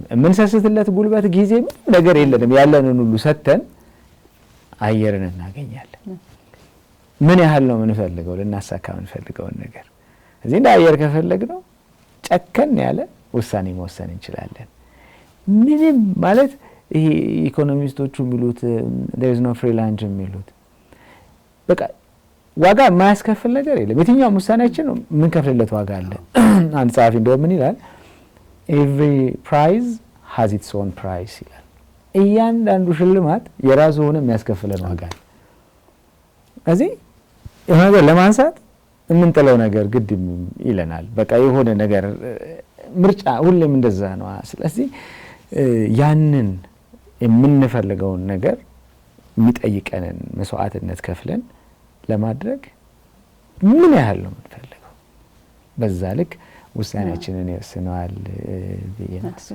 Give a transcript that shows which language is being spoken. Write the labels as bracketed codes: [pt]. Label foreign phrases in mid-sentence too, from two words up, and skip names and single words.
[am] የምንሰስትለት ጉልበት ጊዜ ምንም ነገር የለንም። ያለንን ሁሉ ሰጥተን አየርን እናገኛለን። ምን ያህል ነው የምንፈልገው ልናሳካ የምንፈልገውን ነገር። እዚህ እንደ አየር ከፈለግነው ጨከን ያለ ውሳኔ መወሰን እንችላለን። ምንም ማለት ይሄ ኢኮኖሚስቶቹ የሚሉት [en] there is no free lunch [am] የሚሉት በቃ ዋጋ የማያስከፍል ነገር የለም። የትኛውም ውሳኔያችን የምንከፍልለት ዋጋ አለ። አንድ ጸሐፊ እንደውም ምን ይላል? [en] every prize has its own price [am] ይላል። እያንዳንዱ ሽልማት የራሱ ሆነ የሚያስከፍለን ዋጋ አለ። እዚህ የሆነ ነገር ለማንሳት የምንጥለው ነገር ግድ ይለናል። በቃ የሆነ ነገር ምርጫ ሁሌም እንደዛ ነው። ስለዚህ ያንን የምንፈልገውን ነገር የሚጠይቀንን መስዋዕትነት ከፍለን ለማድረግ ምን ያህል ነው የምንፈልገው፣ በዛ ልክ ውሳኔያችንን ይወስነዋል ብዬ ነው።